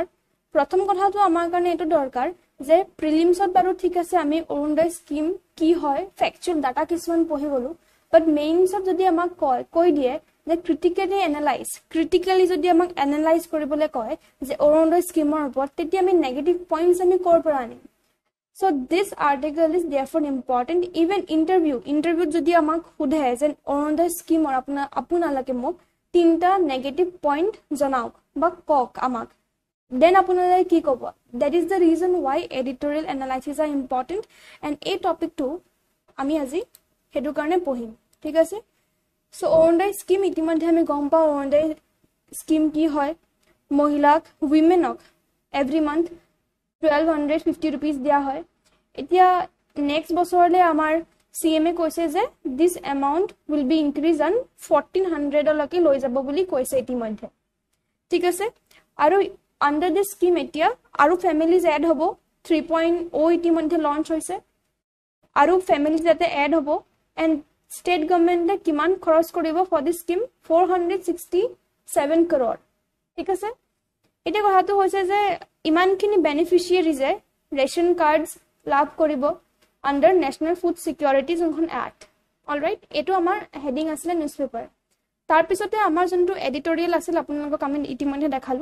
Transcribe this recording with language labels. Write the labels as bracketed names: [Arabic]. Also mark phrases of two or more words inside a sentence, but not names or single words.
[Assamese] প্ৰথম কথাটো আমাৰ কাৰণে এটো দৰকাৰ যে প্ৰিলিমছত বাৰু ঠিক আছে আমি অৰুণোদয় স্কিম কি হয় [English] factual data [Assamese] কিছুমান পঢ়ি গলো বাট মেইনছত যদি আমাক কৈ দিয়ে যে ক্ৰিটিক্যালি যদি আমাক এনালাইজ কৰিবলে কয় যে অৰুণোদয় স্কিমৰ ওপৰত তেতিয়া আমি [English] negative points [Assamese] আমি কৰ পৰা আনিম। [English] so this article is therefore important even [Assamese] ইন্টাৰভিউত যদি আমাক সোধে যে অৰুণোদয় স্কিমৰ আপোনালোকে মোক তিনটা [English] negative point [Assamese] জনাওক বা কক আমাক then আপোনালোকে কি ক'ব। [English] that is the reason why editorial analysis are important and [Assamese] এই টপিকটো আমি আজি হেতু কাৰণে পঢ়িম। ঠিক আছে সো অৰুণোদয় স্কিম ইতিমধ্যে আমি গম পাওঁ অৰুণোদয় স্কিম কি হয় মহিলাক উইমেনক [English] every month [Assamese] 1250 rupees দিয়া হয়। এতিয়া নেক্সট বছৰলে আমাৰ CMA কৈছে যে [English] this amount will be increased on [Assamese] 1400 লৈকে লৈ যাব বুলি কৈছে ইতিমধ্যে। ঠিক আছে আৰু [English] under this scheme [Assamese] এতিয়া আৰু [English] families add [Assamese] হ'ব 3.0 ইতিমধ্যে লঞ্চ হৈছে আৰু families যাতে add হ'ব [English] and state government [Assamese] কিমান খৰচ কৰিব [English] for this scheme [Assamese] 467 crore। ঠিক আছে এটা কথাটো হৈছে যে ইমানখিনি বেনিফিচিয়াৰি যে [English] ration cards [Assamese] লাভ কৰিব under National Food Security যোনখন Act। অলৰাইট এটো আমাৰ হেডিং আছিল নিউজপেপাৰ। তাৰ পিছতে আমাৰ যোনটো এডিটৰিয়েল আছিল আপোনালোকক আমি ইতিমধ্যে দেখালো।